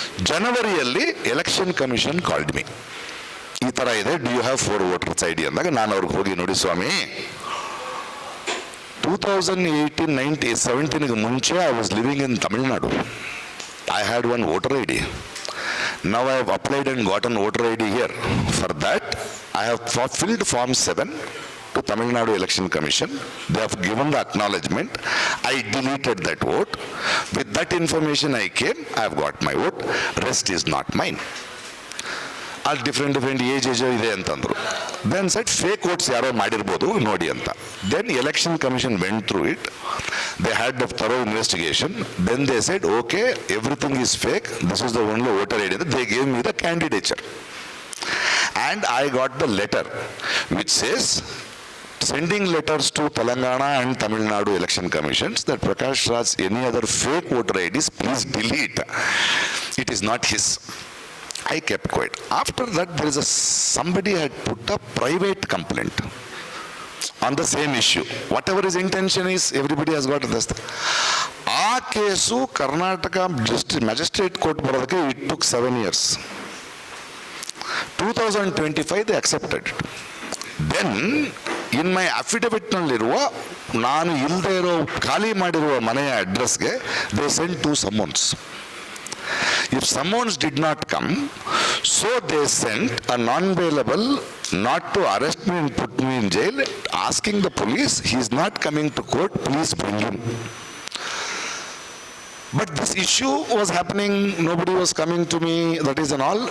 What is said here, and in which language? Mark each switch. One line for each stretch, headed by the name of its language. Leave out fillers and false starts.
English: ಜನವರಿಯಲ್ಲಿ election commission called me.
Kannada: ಈ ಥರ ಇದೆ,
English: do you have 4 voters ID
Kannada: ಅಂದಾಗ ನಾನು ಅವ್ರಿಗೆ ಹೋಗಿ, ನೋಡಿ ಸ್ವಾಮಿ,
English: 2018-19-17 ಮುಂಚೆ I was living in Tamil Nadu. I had 1 voter ID. Now I have applied and gotten voter ID here. For that, I have filled Form 7 to Tamil Nadu Election Commission. They have given the acknowledgement. I deleted that vote. With that information I came, I have got my vote. Rest is not mine. All different
Kannada: age ಇದೆ ಅಂತಂದ್ರು. Then set fake votes ಯಾರೋ ಮಾಡಿರ್ಬೋದು ನೋಡಿ ಅಂತ.
English: Then election commission went through it. They had a thorough investigation. Then they said, okay, everything is fake. This is the only voter ID. They gave me the candidature. And I got the letter which says, sending letters to Telangana and Tamil Nadu election commissions that Prakash Raj, any other fake voter IDs, please delete. It is not his. I kept quiet. After that, there is somebody had put a private complaint on the same issue. Whatever his intention is, everybody has got this.
Kannada: ಆ case Karnataka magistrate court ಬರೋದಕ್ಕೆ
English: It took 7 years. 2025 they accepted it. Then in my ಅಫಿಡವಿಟ್ನಲ್ಲಿರುವ
Kannada: ನಾನು ಇಲ್ಲದೆ ಇರೋ ಖಾಲಿ ಮಾಡಿರುವ ಮನೆಯ ಅಡ್ರೆಸ್ಗೆ
English: They send 2 summons. If summons did not come, so they sent a non-bailable not to arrest me and put me in jail, asking the police, he is not coming to court, please bring him. But this issue was happening, nobody was coming to me, that is and all.